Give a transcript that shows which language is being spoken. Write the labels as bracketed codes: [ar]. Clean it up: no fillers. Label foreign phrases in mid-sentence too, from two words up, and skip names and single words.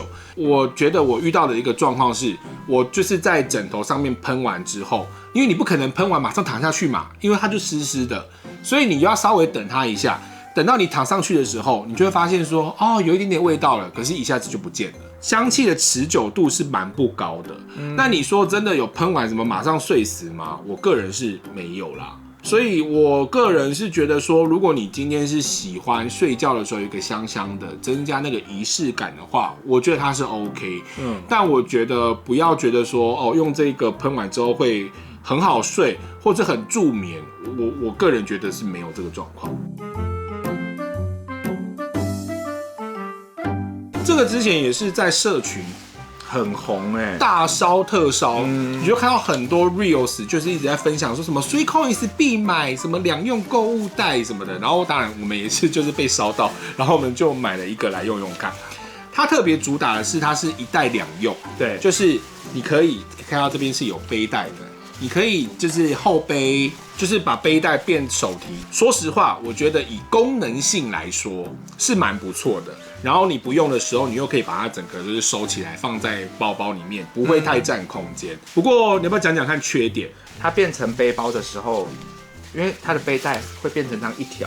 [zh] 我覺得我遇到的一個狀況是，我就是在枕頭上面噴完之後，因為你不可能噴完馬上躺下去嘛，因為它就濕濕的，所以你要稍微等它一下。等到你躺上去的時候，你就會發現說，有一點點味道了，可是一下子就不見了。香氣的持久度是蠻不高的。那你說真的有噴完什麼馬上睡死嗎？我個人是沒有啦。所以我個人是覺得說，如果你今天是喜歡睡覺的時候有一個香香的，增加那個儀式感的話，我覺得它是 OK。但我覺得不要覺得說用這個噴完之後會很好睡或者很助眠，我個人覺得是沒有這個狀況。這個之前也是在社群很紅大燒特燒，你就看到很多 reels 就是一直在分享說什麼 3COINS 必買，什麼兩用購物袋什麼的，然後當然我們也是就是被燒到，然後我們就買了一個來用用看。它特別主打的是它是一袋兩用，对，就是你可以看到這邊是有背帶的，你可以就是後背，就是把背帶變手提。說實話，我覺得以功能性來說是蠻不錯的。然後你不用的時候，你又可以把它整個就是收起来，放在包包裡面，不會太佔空間。不過你要不要講講看缺點？它變成背包的時候，因為它的背帶會變成這樣一條。